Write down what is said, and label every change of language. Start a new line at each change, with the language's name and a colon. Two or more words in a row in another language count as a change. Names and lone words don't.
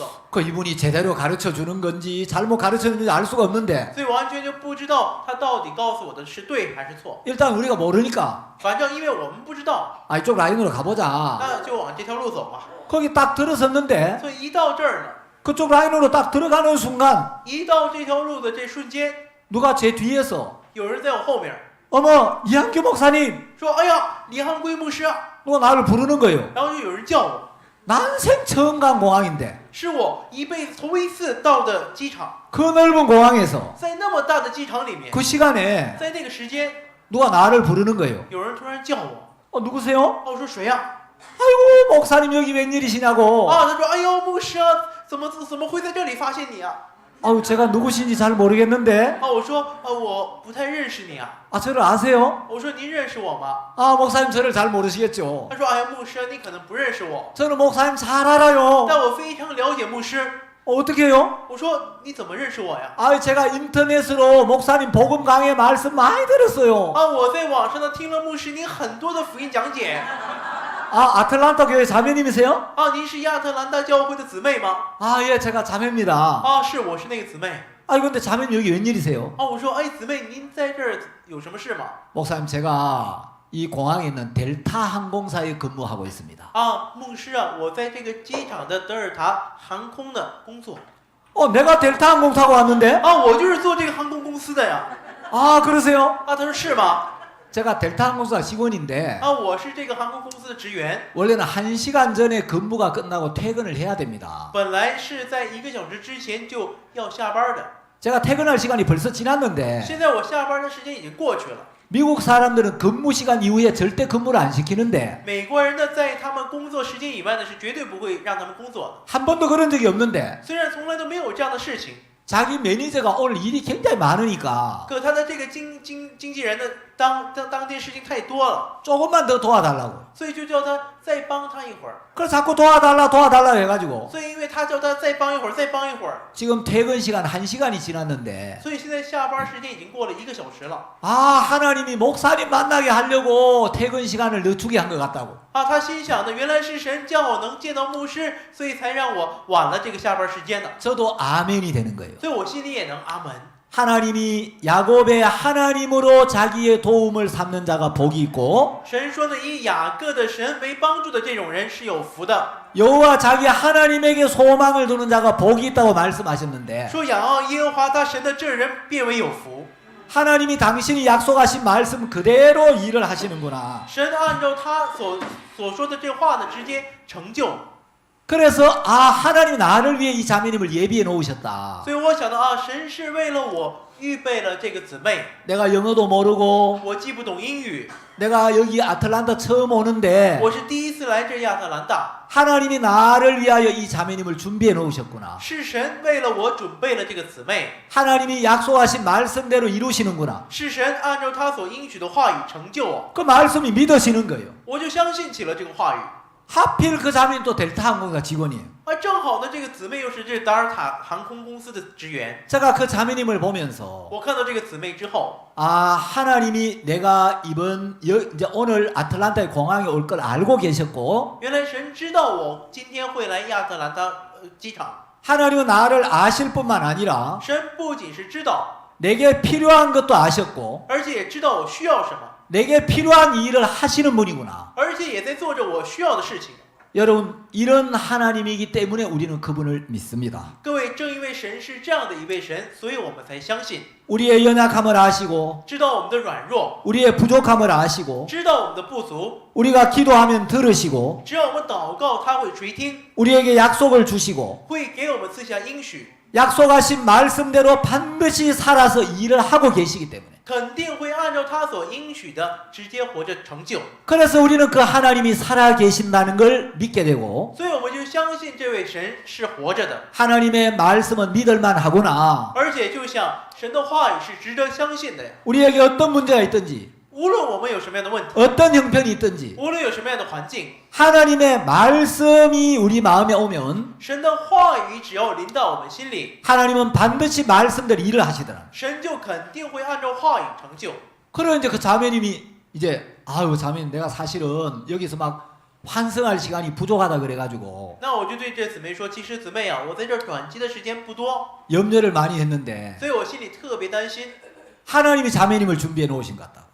Korean: 그 이분이 제대로 가르쳐 주는 건지 잘못 가르쳐 주는지 알 수가 없는데
Chinese: 所以完全就不知道他到底告诉我的是对还是错，
Korean: 일단 우리가 모르니까
Chinese: 反正因为我们不知道，
Korean: 이쪽 라인으로 가보자.
Chinese: 那就往这条路走吧。
Korean: 거기 딱 들어섰는데
Chinese: 所以一到这儿呢，
Korean: 그쪽 라인으로 딱 들어가는 순간
Chinese: 一到这条路的这瞬间，
Korean: 누가 제 뒤에서
Chinese: 有人在我后面
Korean: 어머 이한규 목사님
Chinese: 说：“哎呀，李汉圭牧师啊！”
Korean: 누가 나를 부르는 거예요.
Chinese: 然后就有人叫我，
Korean: 난생 처음 간 공항인데
Chinese: 是我一辈子头一次到的机场，
Korean: 그 넓은 공항에서
Chinese: 在那么大的机场里面，
Korean: 그 시간에
Chinese: 在那个时间，
Korean: 누가 나를 부르는 거예요.
Chinese: 有人突然叫我，
Korean: 누구세요?
Chinese: 我说谁呀？
Korean: 아이고 목사님 여기 웬일이시냐고.
Chinese: 他说：“哎呦，牧师啊，怎么会在这里发现你啊？”
Korean: 제가 누구신지 잘 모르겠는데.
Chinese: 我说：“我不太认识你啊。”
Korean: 저를 아세요?
Chinese: 我说：“您认识我吗
Korean: 목사님 저를 잘 모르시겠죠. ？”
Chinese: 他说：“哎呀，牧师，你可能不认识我，
Korean: 저는 목사님 잘 알아요.
Chinese: 但我非常了解牧师。”
Korean: 어떻게 해요?
Chinese: 我说：“你怎么认识我呀？”
Korean: 제가 인터넷으로 목사님 복음 강의 말씀 많이 들었어요.
Chinese: 我在网上呢听了牧师您很多的福音讲解。
Korean: 아틀란타 교회 자매님이세요?
Chinese: 您是亚特兰大教会的姊妹吗？
Korean: 예, 제가 자매입니다.
Chinese: 是，我是那个姊妹。
Korean: 근데 자매님 여기 웬일이세요?
Chinese: 我说：“姊妹，您在这儿有什么事吗？”
Korean: 목사님 제가 이 공항에 있는 델타 항공사에 근무하고 있습니다.
Chinese: 牧师啊，我在这个机场的德尔塔航空的工作。
Korean: 내가 델타 항공 타고 왔는데?
Chinese: 我就是做这个航空公司的呀。
Korean: 그러세요?
Chinese: 他说是吗？
Korean: 제가 델타 항공사 직원인데
Chinese: 我是这个航空公司的职员，
Korean: 원래는 1시간 전에 근무가 끝나고 퇴근을 해야 됩니다.
Chinese: 本来是在1个小时之前就要下班的，
Korean: 제가 퇴근할 시간이 벌써 지났는데
Chinese: 现在我下班的时间已经过去了。
Korean: 미국 사람들은 근무 시간 이후에 절대 근무를 안 시키는데
Chinese: 美国人呢，在他们工作时间以外呢，是绝对不会让他们工作的。
Korean: 한 번도 그런 적이 없는데
Chinese: 虽然从来都没有这样的事情，
Korean: 자기 매니저가 오늘 일이 굉장히 많으니까
Chinese: 可他的这个经纪人呢， 当天事情太多了，
Korean: 조금만 더 도와달라고.
Chinese: 所以就叫他再帮他一会儿。
Korean: 그래서 자꾸 도와달라 해가지고
Chinese: 所以因为他叫他再帮一会儿，再帮一会儿，
Korean: 지금 퇴근 시간 1시간이 지났는데
Chinese: 所以现在下班时间已经过了1个小时了。
Korean: 아 하나님이 목사님 만나게 하려고 퇴근 시간을 늦추게 한 것 같다고.
Chinese: 啊，他心想的原来是神叫我能见到牧师，所以才让我晚了这个下班时间的。
Korean: 저도 아멘이 되는 거예요.
Chinese: 所以我心里也能阿门。
Korean: 하나님이 야곱의 하나님으로 자기의 도움을 삼는 자가 복이 있고
Chinese: 神说呢，以雅各的神为帮助的这种人是有福的。
Korean: 여호와 자기 하나님에게 소망을 두는 자가 복이 있다고 말씀하셨는데
Chinese: 说仰望耶和华他神的这人变为有福。
Korean: 하나님이 당신이 약속하신 말씀 그대로 일을 하시는구나.
Chinese: 神按照他所说的这话呢，直接成就。
Korean: 그래서 아 하나님 나를 위해 이 자매님을 예비해 놓으셨다.
Chinese: 所以我想到啊，神是为了我预备了这个姊妹。
Korean: 내가 영어도 모르고
Chinese: 我既不懂英语，
Korean: 내가 여기 아틀란타 처음 오는데
Chinese: 我是第一次来这亚特兰大，
Korean: 하나님이 나를 위하여 이 자매님을 준비해 놓으셨구나.
Chinese: 是神为了我准备了这个姊妹，
Korean: 하나님이 약속하신 말씀대로 이루시는구나.
Chinese: 是神按照他所应许的话语成就我，
Korean: 그 말씀이 믿어지는 거예요.
Chinese: 我就相信起了这个话语。
Korean: 하필 그 자매는 또 델타 항공사 직원이에요.
Chinese: 啊，正好呢，这个姊妹又是这达尔塔航空公司的职员。
Korean: 제가 그 자매님을 보면서
Chinese: 我看到这个姊妹之后，
Korean: 아 하나님이 내가 이번 이제 오늘 아틀란타의 공항에 올 걸 알고 계셨고
Chinese: 原来神知道我今天会来亚特兰大机场。
Korean: 하나님은 나를 아실 뿐만 아니라
Chinese: 神不仅是知道，
Korean: 내게 필요한 것도 아셨고
Chinese: 而且也知道我需要什么，
Korean: 내게 필요한 일을 하시는 분이구나.
Chinese: 而且也在做着我需要的事情。
Korean: 여러분 이런 하나님이기 때문에 우리는 그분을 믿습니다.
Chinese: 各位，正因为神是这样的一位神，所以我们才相信，
Korean: 우리의 연약함을 아시고
Chinese: 知道我们的软弱，
Korean: 우리의 부족함을 아시고
Chinese: 知道我们的不足。
Korean: 우리가 기도하면 들으시고
Chinese: 只要我们祷告，他会垂听，
Korean: 우리에게 약속을 주시고
Chinese: 会给我们赐下应许，
Korean: 약속하신 말씀대로 반드시 살아서 일을 하고 계시기 때문에
Chinese: 肯定会按照他所应许的直接活着成就。
Korean: 그래서 우리는 그 하나님이 살아 계신다는 걸 믿게 되고
Chinese: 所以我们就相信这位神是活着的，
Korean: 하나님의 말씀은 믿을만 하구나.
Chinese: 而且就像神的话语是值得相信的呀。
Korean: 우리에게 어떤 문제가 있든지
Chinese: 无论我们有什么样的问题，
Korean: 어떤 형편이 있든지
Chinese: 无论有什么样的环境，
Korean: 하나님의 말씀이 우리 마음에 오면
Chinese: 神的话语只要临到我们心里，
Korean: 하나님은 반드시 말씀대로 일을 하시더라.
Chinese: 神就肯定会按照话语成就。
Korean: 그러면 이제 그 자매님이 이제 아유 자매님 내가 사실은 여기서 막 환승할 시간이 부족하다 그래가지고
Chinese: 那我就对这姊妹说，其实姊妹啊，我在这儿短期的时间不多，
Korean: 염려를 많이 했는데
Chinese: 所以我心里特别担心。
Korean: 하나님이 자매님을 준비해 놓으신 것 같다.